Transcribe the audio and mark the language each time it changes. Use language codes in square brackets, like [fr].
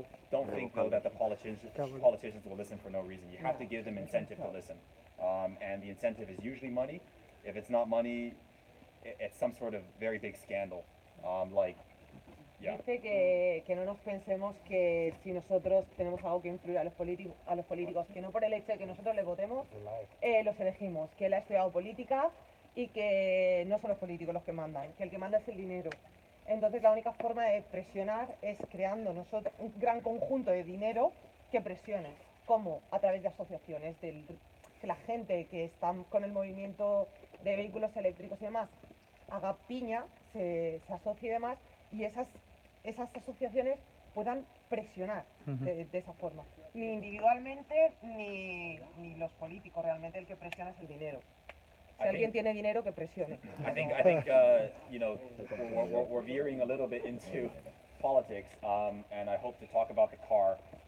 [en] Don't think though that the politicians will listen for no reason. You have to give them incentive to listen, and the incentive is usually money. If it's not money, it's some sort of very big scandal. [es] Dice que no nos pensemos que si nosotros tenemos algo que influir a los políticos, que no por el hecho de que nosotros les votemos, los elegimos, que él ha estudiado política y que no son los políticos los que mandan, que el que manda es el dinero. Entonces la única forma de presionar es creando nosotros un gran conjunto de dinero que presione. ¿Cómo? A través de asociaciones, que la gente que está con el movimiento de vehículos eléctricos y demás haga piña, se asocie y demás, y esas asociaciones puedan presionar de esa forma. Ni individualmente ni los políticos, realmente el que presiona es el dinero. Si alguien tiene dinero, que presione. [en] I think you know, we're veering a little bit into politics, and I hope to talk about the car.